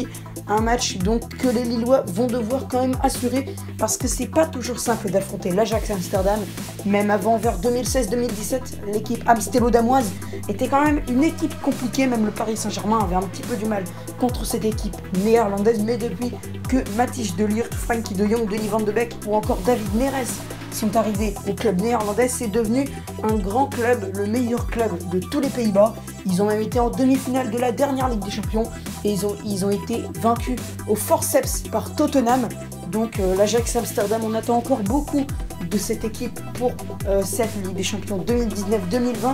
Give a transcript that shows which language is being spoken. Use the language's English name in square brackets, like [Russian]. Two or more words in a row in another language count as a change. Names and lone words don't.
[French] Un match donc que les Lillois vont devoir quand même assurer parce que c'est pas toujours simple d'affronter l'Ajax Amsterdam. Même avant, vers 2016-2017, l'équipe amstélo-damoise était quand même une équipe compliquée. Même le Paris Saint-Germain avait un petit peu du mal contre cette équipe néerlandaise. Mais depuis que Matthijs de Ligt, Frenkie de Jong, Donny van de Beek ou encore David Neres sont arrivés au club néerlandais, c'est devenu un grand club, le meilleur club de tous les Pays-Bas. Ils ont même été en demi-finale de la dernière Ligue des Champions et ils ont été vaincus au forceps par Tottenham. Donc l'Ajax Amsterdam, on attend encore beaucoup de cette équipe pour cette Ligue des Champions 2019-2020.